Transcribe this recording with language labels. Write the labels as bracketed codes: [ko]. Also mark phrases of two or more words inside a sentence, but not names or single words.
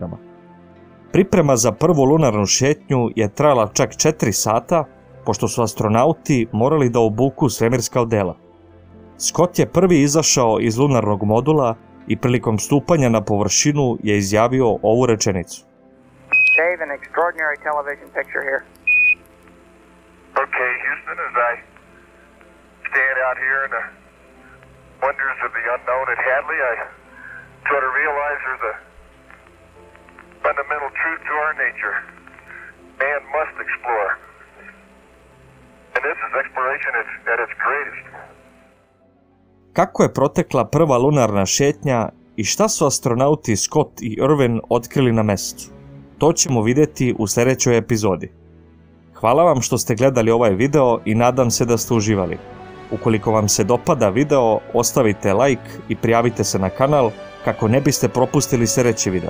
[sr] Priprema za prvu lunarnu šetnju je trajala čak 4 sata, pošto su astronauti morali da obuku svemirska odela. Scott je prvi izašao iz lunarnog modula i prilikom stupanja na površinu je izjavio ovu rečenicu. [en] Dave, an extraordinary television picture here. Okay, Houston, as I stand out here in the wonders of the unknown at Hadley, I try to realize there's a fundamental truth to our nature. Man must explore. And this is exploration at its greatest. [sr] Kako je protekla prva lunarna šetnja i šta su astronauti Scott i Irwin otkrili na mesecu? To ćemo vidjeti u sljedećoj epizodi. Hvala vam što ste gledali ovaj video i nadam se da ste uživali. Ukoliko vam se dopada video, ostavite like i prijavite se na kanal kako ne biste propustili sljedeći video.